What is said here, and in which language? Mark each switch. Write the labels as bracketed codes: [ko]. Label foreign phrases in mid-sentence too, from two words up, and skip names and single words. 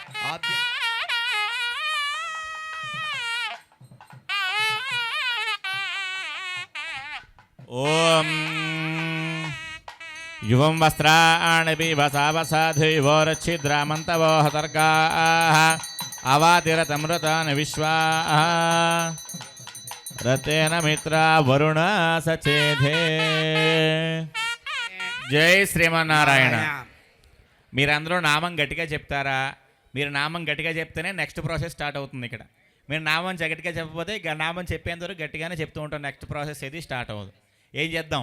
[sa] ओम युवं वस्त्राणि पिबसावसाधुवोरच्छिद्रामन्तवो हतर्गाः अवातिरतमृतानि विश्वाः रतेन मित्रा वरुणा सचेधे జై శ్రీమన్నారాయణ. [te] మీరందరూ నామం గట్టిగా చెప్తారా? మీరు నామం గట్టిగా చెప్తేనే [en] next process start [te] అవుతుంది. ఇక్కడ మీరు నామం గట్టిగా చెప్పకపోతే నామం చెప్పేంతవరకు గట్టిగానే చెప్తూ ఉంటాం. [en] next process [te] ఏది స్టార్ట్ అవ్వదు. ఏం చేద్దాం?